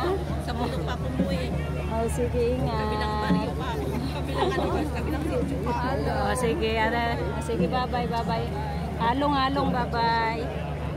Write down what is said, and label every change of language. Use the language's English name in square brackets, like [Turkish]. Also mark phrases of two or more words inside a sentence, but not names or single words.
[Filipino] Sa mundo pa kumuwi. Oh, sige, ingat. Kabilang Mario pa. Kabilang Oh, sige, sige, [English] bye-bye, bye-bye. [Filipino] Halong-halong, bye-bye.